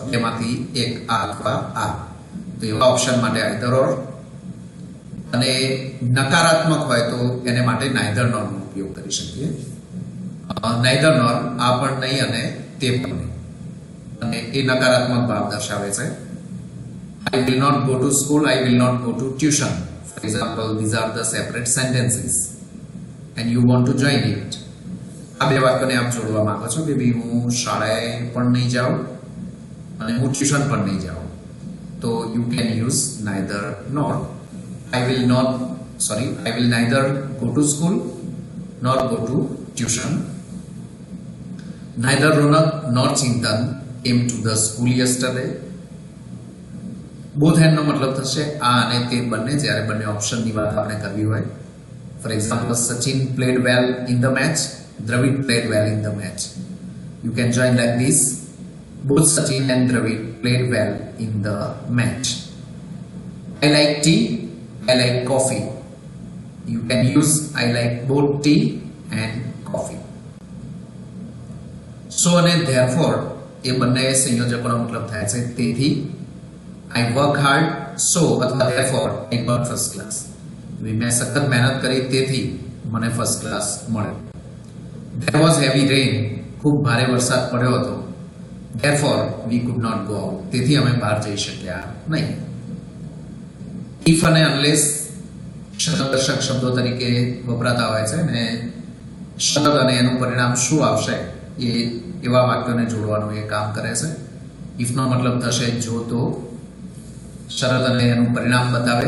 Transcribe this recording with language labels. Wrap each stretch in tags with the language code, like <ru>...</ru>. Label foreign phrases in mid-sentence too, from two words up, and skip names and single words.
<gu>એમાંથી એક, આ અથવા આ. તો એવા ઓપ્શન માટે</gu> <en>either or,</en> <gu>અને નકારાત્મક હોય તો એને માટે</gu> <en>neither nor</en> <gu>નો ઉપયોગ કરી શકીએ.</gu> <en>neither nor,</en> <gu>આ પણ નહીં અને તે પણ નહીં, અને એ નકારાત્મક ભાવ દર્શાવે છે.</gu> <en>I will not go to school, I will not go to tuition. For example, these are the separate sentences and you want to join it.</en> <gu>આ બે વાક્યોને આપ જોડવા માંગો છો કે ભાઈ હું શાળાએ પણ નહીં જાઉં અને હું ટ્યુશન પણ નહીં જાઉં.</gu> <en>તો you can use neither nor. I will neither go to school nor go to tuition. Neither Ronak nor Chintan came to the school yesterday. both hand</en> <gu>નો મતલબ થશે આ અને તે બંને, જ્યારે બંને ઓપ્શનની વાત આપણે કરવી હોય.</gu> <en>for example, Sachin played well in the match, Dravid played well in the match. you can join like this. both Sachin and Dravid played well in the match. I like tea, I like coffee. You can use I like both tea and coffee.</en> <gu>સો અને ધેરફોર એ બંને સંયોજકોનો મતલબ થાય છે તેથી.</gu> <en>I work hard, so અથવા therefore I got first class.</en> <gu>મેં સખત મહેનત કરી તેથી મને</gu> <en>first class</en> <gu>મળ્યો.</gu> <en>There was heavy rain,</en> <gu>ખૂબ ભારે વરસાદ પડ્યો હતો.</gu> <en>Therefore we could not go out.</en> <gu>તેથી અમે બહાર જઈ શક્યા નહીં. ઇફ અને અનલેસ શબ્દદર્શક શબ્દો તરીકે વપરાતા હોય છે ને શબ્દ અને એનું પરિણામ શું આવશે એ એવા વાક્યોને જોડવાનું એ કામ કરે છે. ઇફનો મતલબ થશે જો તો, શરત અને એનું પરિણામ બતાવે.</gu>